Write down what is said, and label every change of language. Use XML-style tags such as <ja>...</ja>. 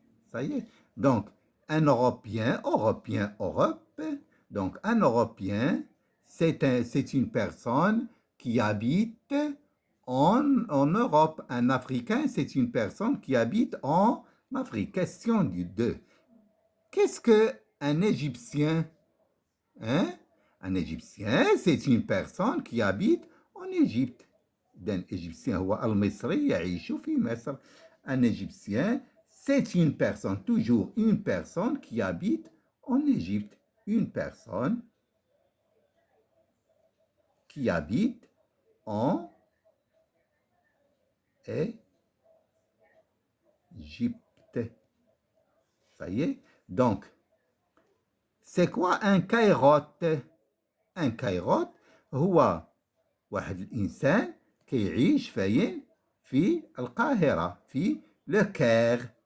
<fr>Ça y est. Donc, un Européen, Europe. Donc, un Européen, c'est une personne qui habite en Europe. Un Africain, c'est une personne qui habite en Afrique. Question du 2. Qu'est-ce qu'un Égyptien? Un Égyptien, c'est une personne qui habite en Égypte.</fr> <ar>إذن Égyptien هو المصري يعيش في مصر.</ar> <fr>Un Égyptien, c'est une personne, toujours une personne qui habite en Égypte. Une personne qui habite en Égypte. Ça y est. Donc, c'est quoi un كايروت?</fr> <ar>Un كايروت هو واحد الإنسان كيعيش فين؟ في القاهرة، في le Caire.</ar>